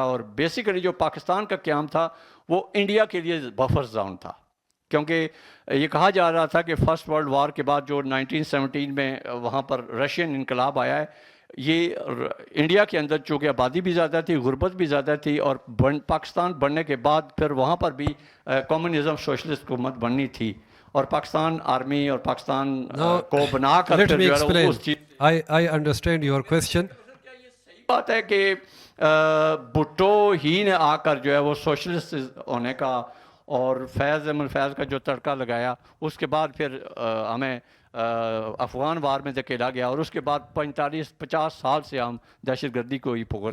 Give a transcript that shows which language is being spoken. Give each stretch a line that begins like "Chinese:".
Urdu: اور بیسیکلی جو پاکستان کا قیام تھا وہ انڈیا کے لیے بفر زون تھا, کیونکہ یہ کہا جا رہا تھا کہ فرسٹ ورلڈ وار کے بعد جو 1917 میں وہاں پر رشین انقلاب آیا ہے, یہ انڈیا کے اندر چونکہ آبادی بھی زیادہ تھی غربت بھی زیادہ تھی, اور پاکستان بننے کے بعد پھر وہاں پر بھی کمیونزم سوشلسٹ حکومت بننی تھی, اور پاکستان آرمی اور پاکستان کو بنا کر
English: let me explain. I understand your question.
Urdu: بات ہے کہ بھٹو ہی نے آ کر جو ہے وہ سوشلسٹ ہونے کا اور فیض احمد فیض کا جو تڑکا لگایا, اس کے بعد پھر ہمیں افغان وار میں دھکیلا گیا, اور اس کے بعد 45-50 سال سے ہم دہشت گردی کو ہی پکڑ